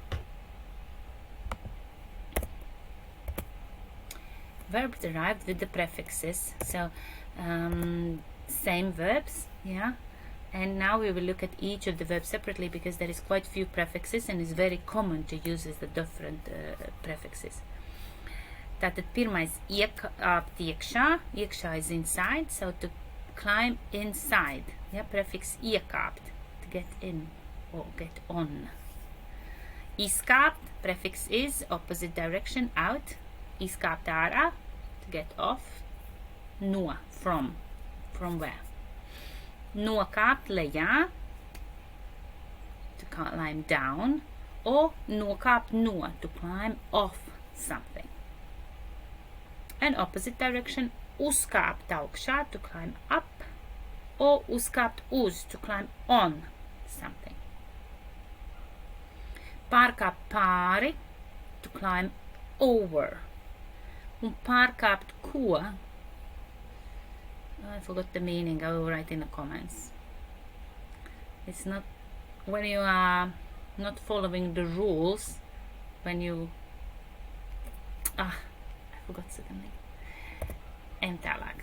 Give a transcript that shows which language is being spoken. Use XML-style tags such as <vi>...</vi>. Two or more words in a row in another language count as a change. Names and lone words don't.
<en>Verb derived with the prefixes. So same verbs, yeah. And now we will look at each of the verbs separately because there is quite few prefixes and it's very common to use the different prefixes.</en> <lv>Tātad pirmais iekāpt iekšā.</lv> <en>Iekšā is inside, so to climb inside. Yeah, prefix iekāpt, to get in or get on. Izkāpt, prefix is, opposite direction, out.</en> <lv>Izkāpt ārā,</lv> <en>to get off. No, from where?</en> <lv>Nokāpt lejā,</lv> <en>to climb down, or</en> <lv>nokāpt no,</lv> <en>to climb off something. And opposite direction,</en> <lv>uzkāpt augšā,</lv> <en>to climb up, or</en> <lv>uzkāpt uz,</lv> <en>to climb on something.</en> <lv>Pārkāpt pāri,</lv> <en>to climb over.</en> <lv>Un pārkāpt ko?</lv> <en>I forgot the meaning. I will write in the comments. It's not when you are not following the rules, when you I forgot suddenly. And tālāk.</en>